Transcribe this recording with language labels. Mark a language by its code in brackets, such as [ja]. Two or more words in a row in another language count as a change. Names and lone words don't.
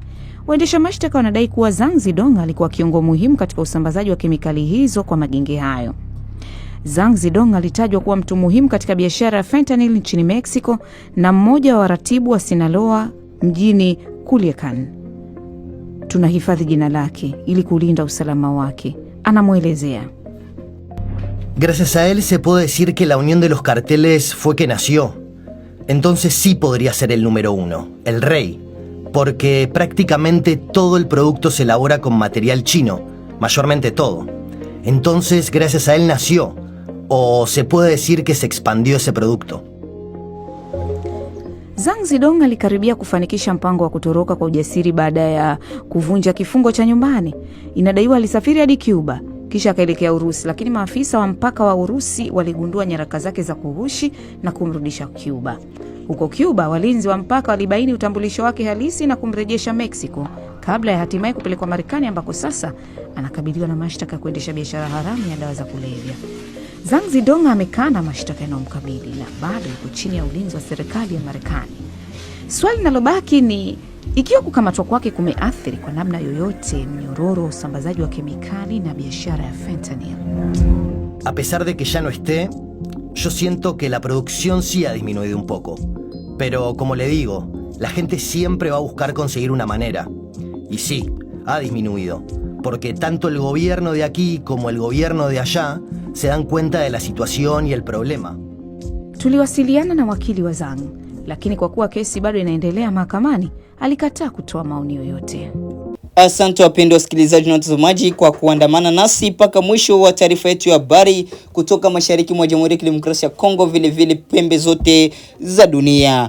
[sw] Waendesha mashtaka wanadai kuwa Zhang Zidong alikuwa kiungo muhimu katika usambazaji wa kemikali hizo kwa magenge hayo. Zhang Zidong alitajwa kuwa mtu muhimu katika biashara ya fentanyl nchini Mexico na mmoja wa waratibu wa Sinaloa mjini Culiacán. Tunahifadhi jina lake ili kulinda usalama wake, anamuelezea. [es] Gracias a él se puede decir que la unión de los carteles fue que nació. Entonces sí podría ser el número 1, el rey, porque prácticamente todo el producto se elabora con material chino, mayormente todo. Entonces gracias a él nació, o se puede decir que se expandió ese producto. [sw] Zhang Zidong alikaribia kufanikisha mpango wa kutoroka kwa ujasiri baada ya kuvunja kifungo cha nyumbani. Inadaiwa alisafiri hadi Cuba kisha akaelekea Urusi, lakini maafisa wa mpaka wa Urusi waligundua nyaraka zake za kughushi na kumrudisha Cuba. Huko Cuba, walinzi wa mpaka walibaini utambulisho wake halisi na kumrejesha Mexico kabla ya hatimaye kupelekwa Marekani, ambako sasa anakabiliwa na mashtaka ya kuendesha biashara haramu ya dawa za kulevya. Zhang Zidong amekana mashtaka yanayomkabili na bado yuko chini ya ulinzi wa serikali ya Marekani. Swali linalobaki ni ikiwa kukamatwa kwake kumeathiri kwa namna yoyote mnyororo wa usambazaji wa kemikali na biashara ya fentanyl. [es] A pesar de que ya no esté, yo siento que la producción sí ha disminuido un poco. Pero como le digo, la gente siempre va a buscar conseguir una manera. Y sí, ha disminuido, porque tanto el gobierno de aquí como el gobierno de allá se dan cuenta de la situación y el problema. [sw] Tuliwasiliana na wakili wa Zhang, lakini kwa kuwa kesi bado inaendelea mahakamani, alikataa kutoa maoni yoyote. Asante wapendwa wasikilizaji na watazamaji kwa kuandamana nasi mpaka mwisho wa taarifa yetu ya habari kutoka mashariki mwa Jamhuri ya Kidemokrasia ya Kongo, vile vile pembe zote za dunia.